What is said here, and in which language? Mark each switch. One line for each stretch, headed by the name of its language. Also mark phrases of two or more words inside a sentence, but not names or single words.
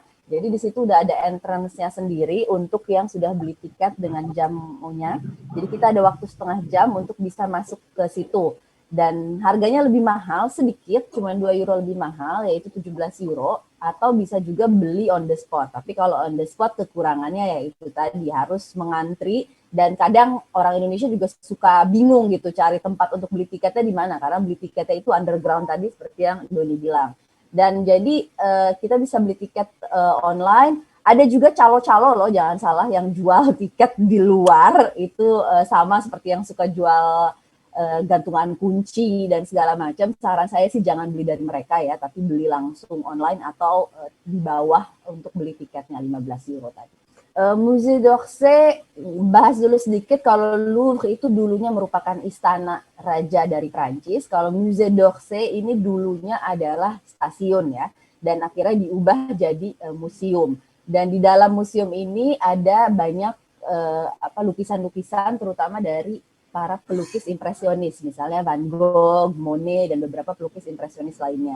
Indonesian: Jadi di situ udah ada entrance-nya sendiri untuk yang sudah beli tiket dengan jamnya. Jadi kita ada waktu setengah jam untuk bisa masuk ke situ. Dan harganya lebih mahal sedikit, cuma 2 euro lebih mahal, yaitu 17 euro, atau bisa juga beli
English: on the spot.
Indonesian: Tapi kalau
English: on the spot
Indonesian: kekurangannya yaitu tadi harus mengantri, dan kadang orang Indonesia juga suka bingung gitu cari tempat untuk beli tiketnya di mana, karena beli tiketnya itu underground tadi seperti yang Doni bilang. Dan jadi kita bisa beli tiket online. Ada juga calo-calo loh, jangan salah, yang jual tiket di luar itu sama seperti yang suka jual gantungan kunci dan segala macam. Saran saya sih jangan beli dari mereka ya, tapi beli langsung online atau di bawah untuk beli tiketnya 15 euro tadi. Musée d'Orsay, bahas dulu sedikit. Kalau Louvre itu dulunya merupakan istana raja dari Prancis. Kalau Musée d'Orsay ini dulunya adalah stasiun ya, dan akhirnya diubah jadi museum. Dan di dalam museum ini ada banyak lukisan-lukisan terutama dari para pelukis impresionis, misalnya Van Gogh, Monet, dan beberapa pelukis impresionis lainnya.